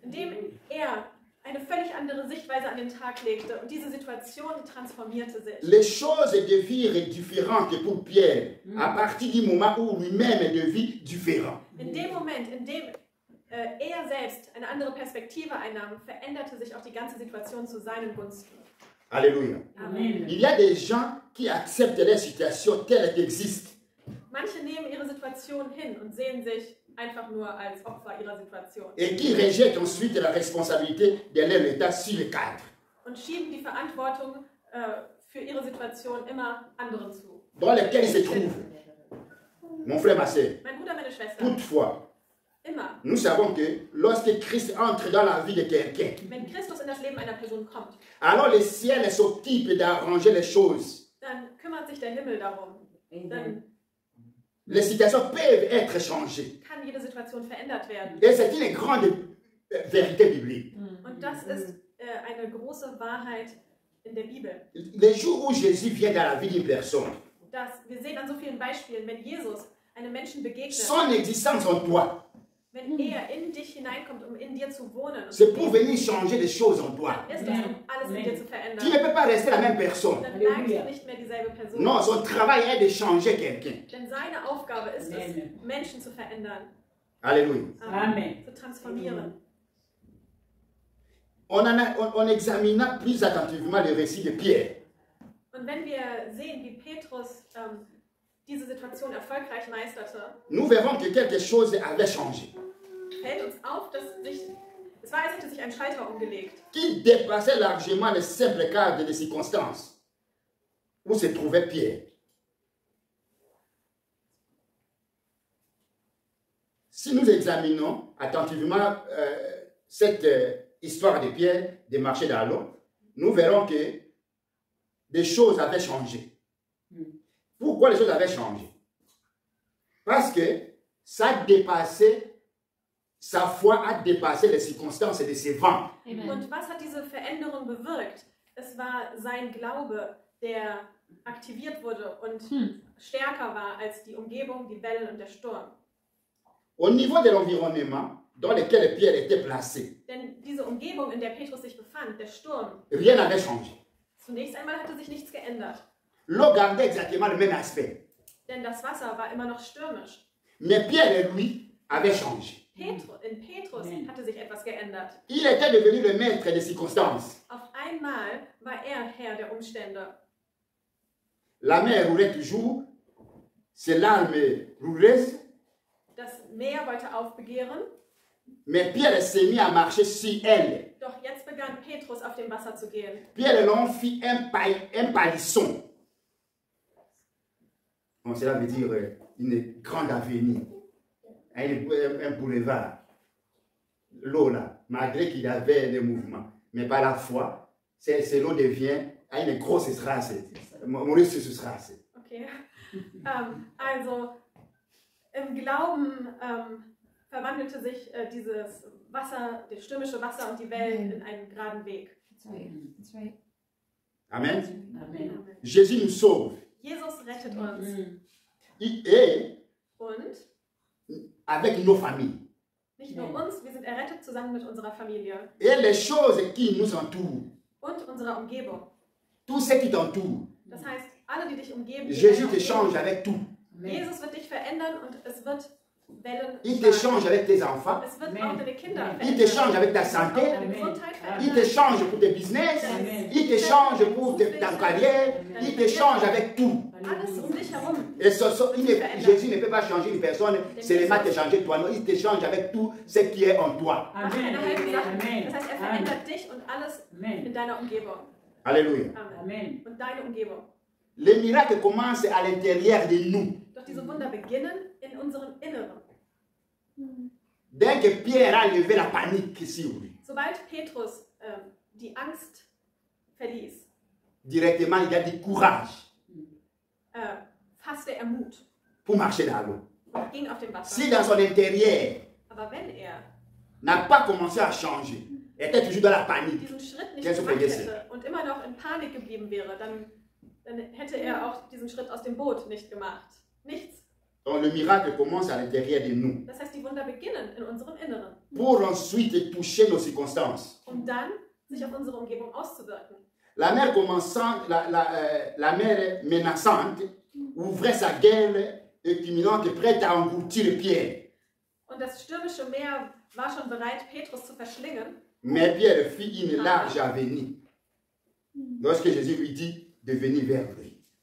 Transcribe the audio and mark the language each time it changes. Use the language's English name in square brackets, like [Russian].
[German] In dem er eine völlig andere Sichtweise an den Tag legte und diese Situation transformierte sich. [French] Les choses devirent différentes pour Pierre à partir du moment où lui-même devint différent. [German] In dem Moment, in dem er selbst eine andere Perspektive einnahm, veränderte sich auch die ganze Situation zu seinen Gunsten. Alléluia. Amen. [French] Il y a des gens qui acceptent les situations telles qu'elles existent. [German] Manche nehmen ihre Situation hin und sehen sich einfach nur als Opfer ihrer Situation [French] Et qui rejettent ensuite la responsabilité de leur état sur le cadre. [German] und schieben die Verantwortung für ihre Situation immer anderen zu. [French] Dans lesquels ils se trouvent. Mon frère, ma soeur, [German] Mein Bruder, meine Schwester, [French] toutefois, [German] immer, [French] nous savons que lorsque Christ entre dans la vie de quelqu'un, [German] wenn Christus in das Leben einer Person kommt, [French] alors le ciel s'occupe d'arranger les choses. [German] dann kümmert sich der Himmel darum. Dann [French] Les situations peuvent être changées. [German] kann jede Situation verändert werden. [French] Et c'est une grande vérité biblique. [German] Und das ist eine große Wahrheit in der Bibel. [French] Les jours où Jésus vient dans la vie d'une personne, [German] Wir sehen an so vielen Beispielen, wenn Jesus einem Menschen begegnet, [French] son existence en toi, [German] wenn er in dich hineinkommt, um in dir zu wohnen, und [French] c'est pour venir changer les choses en toi. [German] dann ist es, um alles in dir zu [French] Tu [German] verändern. [French] ne peux pas rester la même personne. [German] Dann bleibst du nicht mehr dieselbe Person. [French] Non, son travail est de changer quelqu'un. [German] Denn seine Aufgabe ist es, Menschen zu verändern, Alléluia. Amen. zu transformieren. [French] On examina plus attentivement le récit de Pierre. [German] Und wenn wir sehen, wie Petrus diese Situation erfolgreich meisterte, [French] nous verrons que quelque chose avait changé, [German] fällt uns auf, dass es war, als hätte sich ein Schalter umgelegt, [French] qui dépassait largement le simple cadre des circonstances où se trouvait Pierre. Si nous examinons attentivement cette histoire de Pierre, des marchés d'Allons, nous verrons que des choses avaient changé. Pourquoi les choses avaient changé? Parce que ça dépassait, sa foi a dépassé les circonstances de ses vents. [German] Und was hat diese Veränderung bewirkt? Es war sein Glaube, der aktiviert wurde und stärker war als die Umgebung, die Wellen und der Sturm. [French] Au niveau de l'environnement dans lequel Pierre était placé, [German] Denn diese Umgebung, in der Petrus sich befand, der Sturm, [French] rien n'avait changé. [German] zunächst einmal hatte sich nichts geändert. [French] L'eau gardait exactement le même aspect. [German] Denn das Wasser war immer noch stürmisch. [French] Mais Pierre, lui, avait changé. [German] In Petrus hatte sich etwas geändert. [French] Il était devenu le maître des circonstances. [German] Auf einmal war er Herr der Umstände. [French] La mer roulait toujours, ses larmes rouleuses, [German] Das Meer wollte aufbegehren, [French] mais Pierre s'est mis à marcher sur elle. [German] doch jetzt begann Petrus auf dem Wasser zu gehen. [French] Pierre l'en fit un palisson. Bon, cela veut dire une grande avenue, un boulevard. L'eau là, malgré qu'il y avait des mouvements, mais par la foi, l'eau devient une [German] grosse Straße, Maurice Straße. Okay. Also im Glauben verwandelte sich dieses Wasser, das stürmische Wasser und die Wellen in einen geraden Weg. [English] That's right. Amen. Amen. [French] Jésus nous sauve. [German] Jesus rettet uns. [French] Et [German] Und [French] avec nos familles. [German] nicht nur uns, wir sind errettet zusammen mit unserer Familie [French] Et les choses qui nous entourent, [German] und unserer Umgebung. [French] tout ce qui t'entoure, [German] Das heißt, alle, die dich umgeben, die [French] Jésus [German] deine [French] te [German] Umgebung, [French] change avec tout. [German] Jesus wird dich verändern und es wird Wellen [French] Il te [German] schlagen. [French] change avec tes enfants. [German] Es wird auch deine Kinder [French] Il te change avec ta [German] Auch [French] santé. [German] deine Gesundheit [French] Il te [German] verändern. [French] change pour tes business. Il te change pour ta carrière. Il te change avec tout. [German] Alles um dich herum. [French] Et Jésus ne peut pas changer une personne seulement te changer toi. Non, il te change avec tout ce qui est en toi. [German] Macht keine halben Sachen. Das heißt, er verändert dich und alles in deiner Umgebung. Alléluia. Amen. Und deine Umgebung. [French] Les miracles commencent à l'intérieur de nous. [German] Doch diese Wunder beginnen in unserem Inneren. [French] Dès que Pierre a levé la panique sur lui, [German] Sobald Petrus die Angst verließ, [French] directement il a dit courage [German] fasste er Mut [French] pour marcher dans l'eau. [German] und ging auf dem Wasser. [French] Si dans son intérieur [German] Aber wenn er [French] n'a pas commencé à changer, était toujours dans la panique, [German] diesen Schritt nicht Kennst du gemacht vergessen? hätte und immer noch in Panik geblieben wäre, dann hätte er auch diesen Schritt aus dem Boot nicht gemacht. Nichts. [French] donc le miracle commence à l'intérieur de nous. [German] Das heißt, die Wunder beginnen in unserem Inneren, [French] Pour ensuite toucher nos circonstances. [German] um dann sich auf unsere Umgebung auszuwirken. [French] La mer commençant, la mer menaçante ouvrait sa gueule imminente, prête à engloutir Pierre. [German] Und das stürmische Meer war schon bereit, Petrus zu verschlingen. [French] Mais Pierre fit une large avenue. Lorsque Jésus lui dit de venir vers lui.